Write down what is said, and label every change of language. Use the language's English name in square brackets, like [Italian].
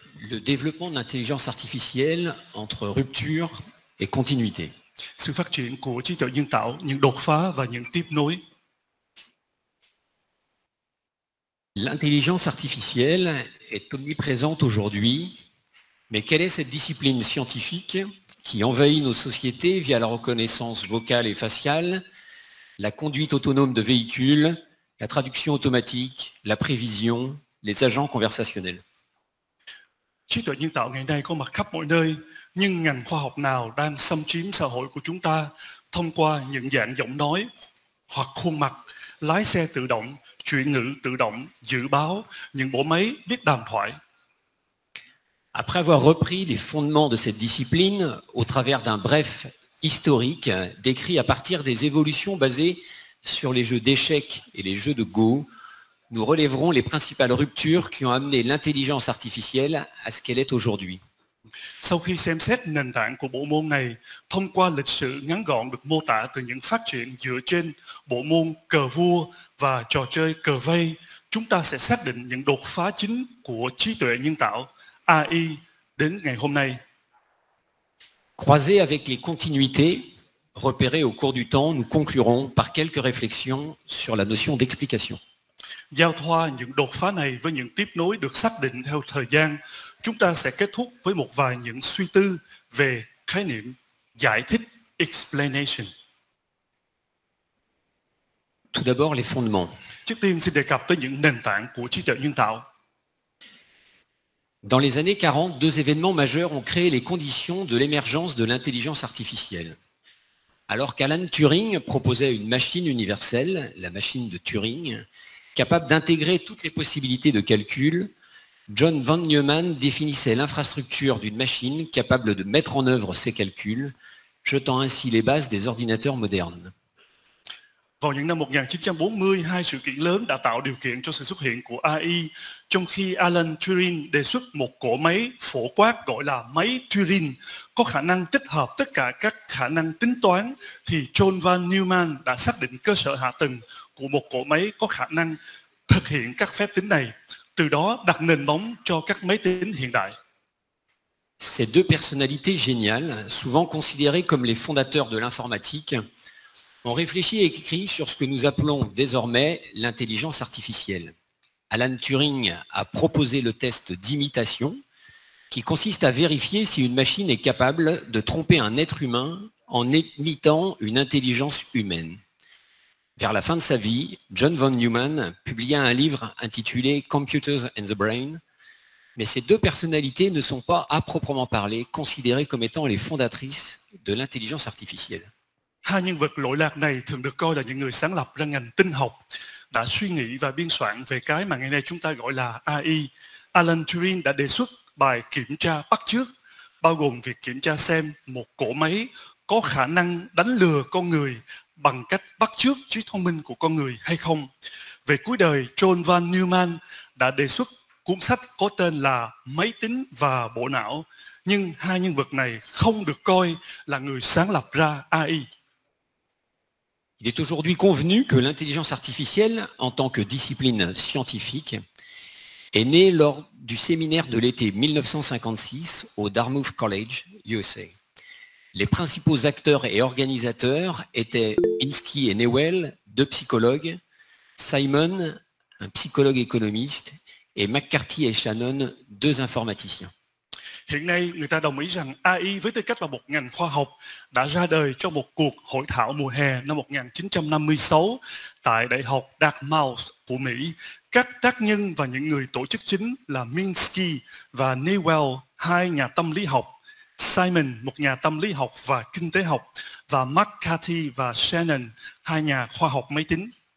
[French] le développement de l'intelligence artificielle entre rupture et continuité. [Vietnamese] Sự phát triển của trí tuệ nhân tạo, những đột phá và những tiếp nối. [French] L'intelligence artificielle est omniprésente aujourd'hui, mais quelle est cette discipline scientifique qui envahit nos sociétés via la reconnaissance vocale et faciale, la conduite autonome de véhicules, la traduction automatique, la prévision, les agents conversationnels? [Vietnamese] Trí tuệ nhân tạo ngày nay có mặt khắp mọi nơi, nhưng ngành khoa học nào đang xâm chiếm xã hội của chúng ta thông qua nhận dạng giọng nói hoặc khuôn mặt, lái xe tự động, chuyển ngữ tự động, dự báo, những bộ máy biết đàm thoại. [French] Après avoir repris les fondements de cette discipline au travers d'un bref historique décrit à partir des évolutions basées sur les jeux d'échecs et les jeux de Go, nous relèverons les principales ruptures qui ont amené l'intelligence artificielle à ce qu'elle est aujourd'hui. [Vietnamese] Sau khi xem xét nền tảng của bộ môn này, thông qua lịch sử ngắn gọn được mô tả từ những phát triển dựa trên bộ môn cờ vua và trò chơi cờ vây, chúng ta sẽ xác định những đột phá chính của trí tuệ nhân tạo AI đến ngày hôm nay. [French] Croisés avec les continuités repérées au cours du temps, nous conclurons par quelques réflexions sur la notion d'explication. [Vietnamese] Giao thoa những đột phá này với những tiếp nối được xác định theo thời gian, chúng ta sẽ kết thúc với một vài những suy tư về khái niệm giải thích explanation. [French] Tout d'abord, les fondements. [Vietnamese] Trước tiên xin đề cập tới những nền tảng của trí tuệ nhân tạo. [French] Dans les années 40, deux événements majeurs ont créé les conditions de l'émergence de l'intelligence artificielle. Alors qu'Alan Turing proposait une machine universelle, la machine de Turing, capable d'intégrer toutes les possibilités de calcul, John von Neumann définissait l'infrastructure d'une machine capable de mettre en œuvre ces calculs, jetant ainsi les bases des ordinateurs modernes. [Vietnamese] Vào những năm 1940, hai sự kiện lớn đã tạo điều kiện cho sự xuất hiện của AI, trong khi Alan Turing đề xuất một cỗ máy phổ quát gọi là máy Turing có khả năng tích hợp tất cả các khả năng tính toán, thì John von Neumann đã xác định cơ sở hạ tầng của một cỗ máy có khả năng thực hiện các phép tính này, từ đó đặt nền móng cho các máy tính hiện đại. [French] Ces deux personnalités géniales, souvent considérées comme les fondateurs de l'informatique, ont réfléchi et écrit sur ce que nous appelons désormais l'intelligence artificielle. Alan Turing a proposé le test d'imitation, qui consiste à vérifier si une machine est capable de tromper un être humain en imitant une intelligence humaine. Vers la fin de sa vie, John von Neumann publia un livre intitulé Computers and the Brain, mais ces deux personnalités ne sont pas, à proprement parler, considérées comme étant les fondatrices de l'intelligence artificielle. [Vietnamese] Hai nhân vật lỗi lạc này thường được coi là những người sáng lập ra ngành tinh học, đã suy nghĩ và biên soạn về cái mà ngày nay chúng ta gọi là AI. Alan Turing đã đề xuất bài kiểm tra bắt chước, bao gồm việc kiểm tra xem một cỗ máy có khả năng đánh lừa con người bằng cách bắt chước trí thông minh của con người hay không. Về cuối đời, John von Neumann đã đề xuất cuốn sách có tên là Máy tính và bộ não, nhưng hai nhân vật này không được coi là người sáng lập ra AI. [French] Il est aujourd'hui convenu que l'intelligence artificielle, en tant que discipline scientifique, est née lors du séminaire de l'été 1956 au Dartmouth College, USA. Les principaux acteurs et organisateurs étaient Minsky et Newell, deux psychologues, Simon, un psychologue économiste, et McCarthy et Shannon, deux informaticiens. [Vietnamese] Hiện nay, người ta đồng ý rằng AI với tư cách là một ngành khoa học đã ra đời trong một cuộc hội thảo mùa hè năm 1956 tại Đại học Dartmouth của Mỹ. Các tác nhân và những người tổ chức chính là Minsky và Newell, hai nhà tâm lý học, Simon, một nhà tâm lý học và kinh tế học, và McCarthy và Shannon, hai nhà khoa học máy tính.